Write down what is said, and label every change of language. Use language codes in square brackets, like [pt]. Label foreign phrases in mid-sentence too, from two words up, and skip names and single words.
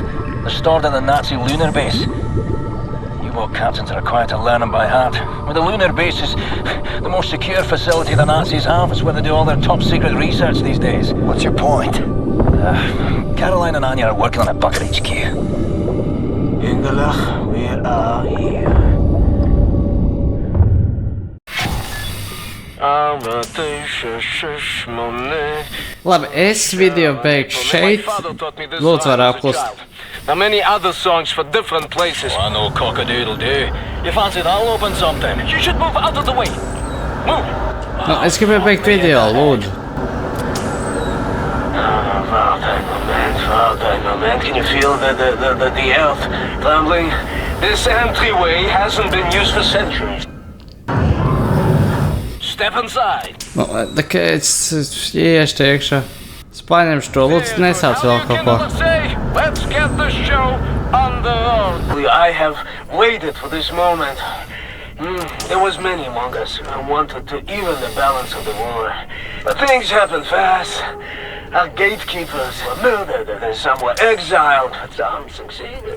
[en] They're stored in the Nazi lunar base. U-boat captains are required to learn them by heart. Well, the lunar base is the most secure facility the Nazis have. It's where they do all their top secret research these days. What's your point? Caroline and Anya are working on a bucket HQ. Engelach, where are you? [lv] Labi, es video beigšu šeit. Lūdzu, var apklust. [en] There are many other songs for different places. I know cock-a-doodle-doo. You fancy that'll open something? You should move out of the way. Move. [lv] No, es gribēju beigt video, lūdzu. [en] Can you feel the earth trembling? This entryway hasn't been used for centuries. Step inside. [lv] Nu, tā kā es iešu iekšā. Es paņemšu to, lūdzu, nesauc vēl kaut ko. [en] Let's get the show on the road. I have waited for this moment. There was many among us who wanted to even the balance of the war. But things happened fast. Our gatekeepers were murdered and some were exiled, but some succeeded.